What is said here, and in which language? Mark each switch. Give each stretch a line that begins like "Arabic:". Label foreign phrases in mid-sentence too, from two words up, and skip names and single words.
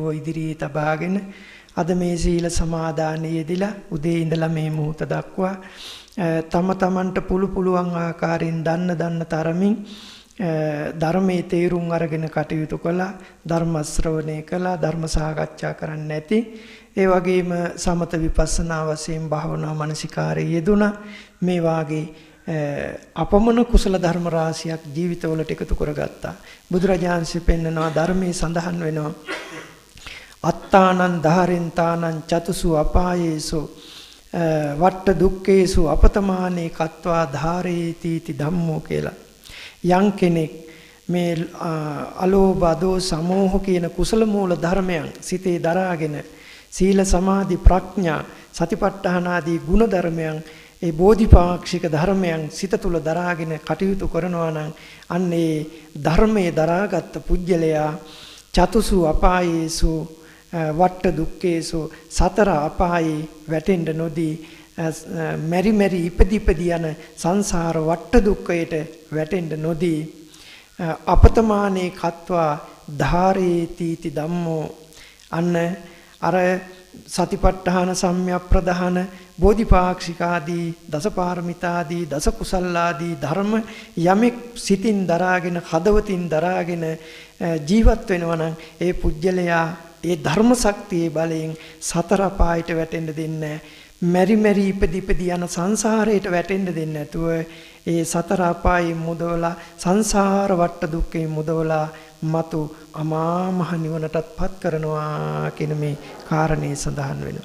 Sinhala: ඉදිරියේ තබාගෙන අද මේ සීල සමාදානයේදීලා උදේ ඉඳලා මේ මොහොත දක්වා තම තමන්ට පුළුවන් ආකාරයෙන් දන්න තරමින් ධර්මයේ තේරුම් අරගෙන කටයුතු කළා, ධර්ම ශ්‍රවණය කළා, ධර්ම සාකච්ඡා කරන්න නැති ඒ වගේම සමත විපස්සනා වශයෙන් භාවනා මානසිකාරයේ යෙදුණා. මේ වාගේ අපමණ කුසල ධර්ම රාශියක් ජීවිතවලට එකතු කරගත්තා. බුදුරජාණන්සේ පෙන්නනවා ධර්මයේ සඳහන් වෙනවා
Pali: අත්තානං ධාරෙන්තානං චතුසු අපායේසු වට්ට දුක්ඛේසු අපතමානේ කତ୍වා ධාරේති ති ධම්මෝ කියලා.
Sinhala: යම් කෙනෙක් මේ අලෝභ අදෝස සමෝහ කියන කුසල මූල ධර්මයන් සිතේ දරාගෙන සීල සමාධි ප්‍රඥා සතිපට්ඨාන ආදී ගුණ ධර්මයන් ඒ බෝධිපාක්ෂික ධර්මයන් සිත තුළ දරාගෙන කටයුතු කරනවා නම් අන්න ඒ ධර්මයේ දරාගත් පුජ්‍යලයා
Pali: චතුසු අපායේසු වට්ට දුක්ඛේසු
Sinhala: සතර අපායේ වැටෙන්න නොදී මෙරි ඉපදි යන සංසාර වට්ට දුක්ඛයට වැටෙන්න නොදී
Pali: අපතමානේ කତ୍වා ධාරේති ති ධම්මෝ
Sinhala: අන්න අර සතිපට්ඨාන සම්‍යක්ප්‍රදාන බෝධිපාක්ෂිකාදී දසපාරමිතාදී දස කුසල්ලාදී ධර්ම යමෙක් සිතින් දරාගෙන හදවතින් දරාගෙන ජීවත් වෙනවා නම් ඒ පුජ්‍යලයා ඒ ධර්ම ශක්තියේ බලයෙන් සතර පායට වැටෙන්න දෙන්නේ මෙරි ඉපදි යන සංසාරයට වැටෙන්න දෙන්නේ නැතුව ඒ සතර අපායේ මුදවලා සංසාර වට දුක්ඛේ මුදවලා මතු අමා මහ නිවනටත්පත් කරනවා කියන මේ කාරණේ සඳහන් වෙනවා.